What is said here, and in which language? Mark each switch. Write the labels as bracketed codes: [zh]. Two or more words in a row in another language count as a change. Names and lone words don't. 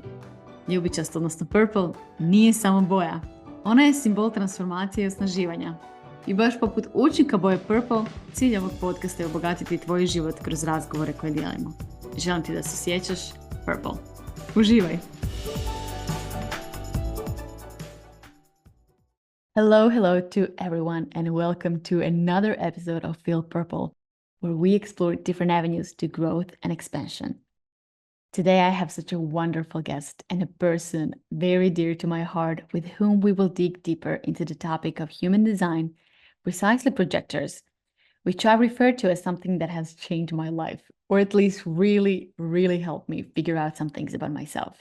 [hr] Ljubičast, odnosno purple, nije samo boja. Ona je simbol transformacije i osnaživanja. I baš poput učinka boje purple, cilj ovog podcasta je obogatiti tvoj život kroz razgovore koje dijelimo. Želim ti da se sjećaš purple. Uživaj! [en] Hello to everyone and welcome to another episode of Feel Purple, where we explore different avenues to growth and expansion. Today I have such a wonderful guest and a person very dear to my heart with whom we will dig deeper into the topic of human design, precisely projectors, which I refer to as something that has changed my life, or at least really helped me figure out some things about myself.